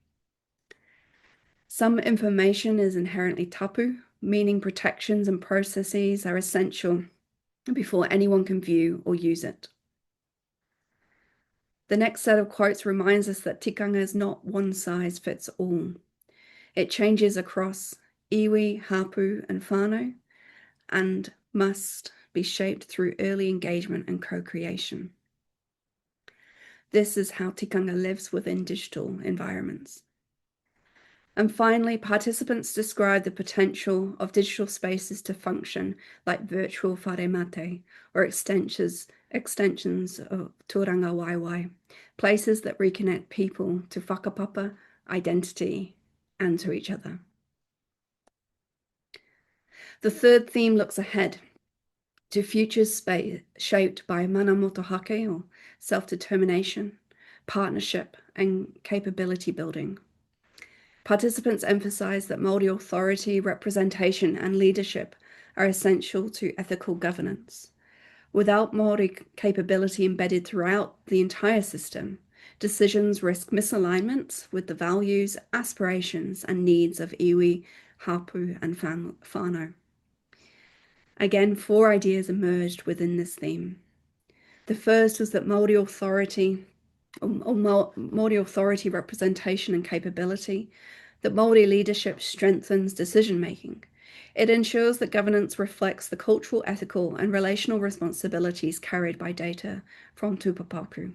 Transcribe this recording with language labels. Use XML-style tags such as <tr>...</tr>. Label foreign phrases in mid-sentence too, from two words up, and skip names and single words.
<en>Some information is inherently tapu, meaning protections and processes are essential before anyone can view or use it. The next set of quotes reminds us that tikanga is not one size fits all. It changes across</en> <mi>iwi, hapu,</mi> <en>and whānau, and must be shaped through early engagement and co-creation. This is how tikanga lives within digital environments. And finally, participants describe the potential of digital spaces to function like virtual</en> <mi>whare mate</mi> <en>or extensions of</en> <mi>tōranga waiwai,</mi> <en>places that reconnect people to whakapapa, identity, and to each other. The third theme looks ahead to futures shaped by</en> <mi>mana motohake,</mi> <en>or self-determination, partnership, and capability building. Participants emphasize that Māori authority, representation, and leadership are essential to ethical governance. Without Māori capability embedded throughout the entire system, decisions risk misalignment with the values, aspirations, and needs of</en> <mi>iwi, hapu,</mi> <en>and whānau. Again, 4 ideas emerged within this theme. The first was that Māori authority, Māori authority, representation, and capability, that Māori leadership strengthens decision-making. It ensures that governance reflects the cultural, ethical, and relational responsibilities carried by data from tūpapaku.</en>